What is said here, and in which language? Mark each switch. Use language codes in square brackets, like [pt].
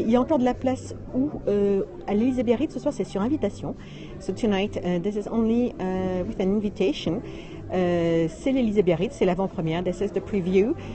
[fr] Il y a encore de la place à l'Élysée Biarritz ce soir, c'est sur invitation. [en] So tonight, this is only with an invitation. [fr] C'est l'Élysée Biarritz, c'est l'avant-première, [en] this is the preview.